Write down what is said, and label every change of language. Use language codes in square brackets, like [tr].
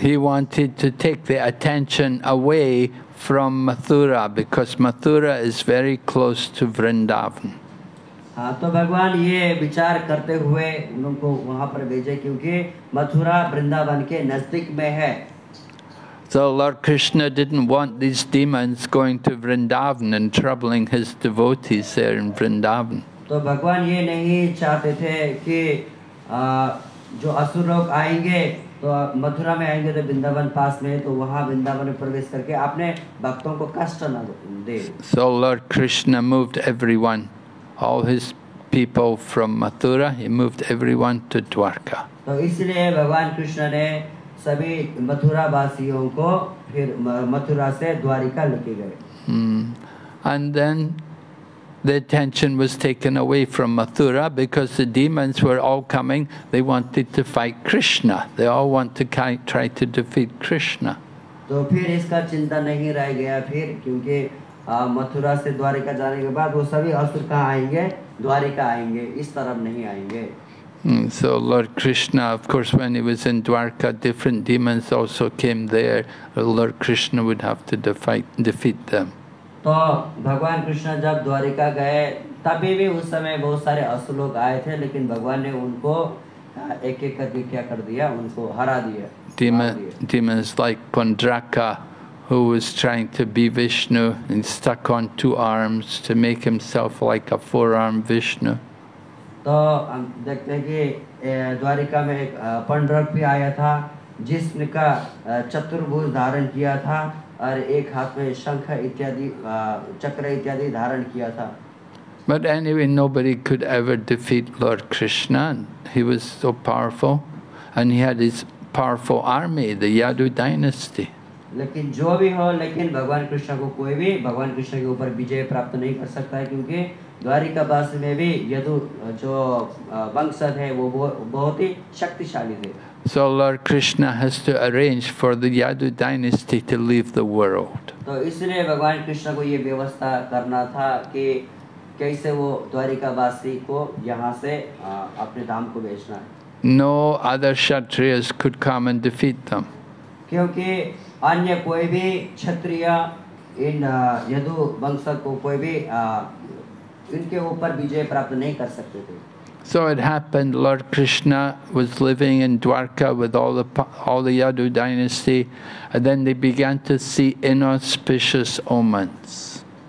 [en] He wanted to take the attention away from Mathura because Mathura is very close to Vrindavan. [hi] हाँ, तो भगवान ये विचार करते हुए उनको वहाँ पर भेजे क्योंकि मथुरा वृंदावन के नजदीक में है। [en] So Lord Krishna didn't want these demons going to Vrindavan and troubling his devotees there in Vrindavan. [hi] तो भगवान ये नहीं चाहते थे कि जो असुर लोग आएंगे तो मथुरा में आएंगे तो वृंदावन पास में, तो वहाँ वृंदावन में प्रवेश करके अपने भक्तों को कष्ट न दे। [en] So Lord Krishna moved everyone, all his people from Mathura, he moved everyone to Dwarka. [hi] तो इसलिए भगवान कृष्ण ने सभी मथुरा वासियों को फिर मथुरा से द्वारिका लेके गए। [en] And then the attention was taken away from Mathura because the demons were all coming. They wanted to fight Krishna. They all want to try to defeat Krishna. [hi] तो फिर इसका चिंता नहीं रह गया फिर, क्योंकि मथुरा से द्वारिका जाने के बाद वो सभी असुर कहाँ आएंगे, द्वारिका आएंगे, इस तरफ नहीं आएंगे। [en] So Lord Krishna, of course, when he was in Dwarka, different demons also came there. Lord Krishna would have to defeat them. [hi] तो भगवान कृष्ण जब द्वारिका गए तभी भी उस समय बहुत सारे असुर लोग आए थे, लेकिन भगवान ने उनको एक एक करके क्या कर दिया, उनको हरा दिया। [en] Demons like Pandraka, who was trying to be Vishnu and stuck on 2 arms to make himself like a 4-armed Vishnu. [hi] तो हम देखते हैं कि द्वारिका में एक पंडरक भी आया था जिसने का चतुर्भुज धारण किया था और एक हाथ में शंख इत्यादि चक्र इत्यादि धारण किया था। [en] But anyway, nobody could ever defeat Lord Krishna. He was so powerful, and he had his powerful army, the Yadu dynasty. [hi] लेकिन जो भी हो, लेकिन भगवान कृष्ण को कोई भी भगवान कृष्ण के ऊपर विजय प्राप्त नहीं कर सकता है, क्योंकि द्वारिका वास में भी यदु जो वंशज है वो बहुत ही शक्तिशाली थे। [en] So Lord Krishna has to arrange for the Yadu dynasty to leave the world. [hi] तो इसलिए भगवान कृष्ण को ये व्यवस्था करना था कि कैसे वो द्वारिका वासी को यहाँ से अपने धाम को भेजना है। [en] No other Kshatriyas could come and defeat them. [hi] क्योंकि अन्य कोई भी क्षत्रिय इन यदु वंशज को कोई भी इनके ऊपर विजय प्राप्त नहीं कर सकते थे। [en] So it happened, Lord Krishna was living in Dwarka with all the Yadu dynasty, and then they began to see inauspicious omens.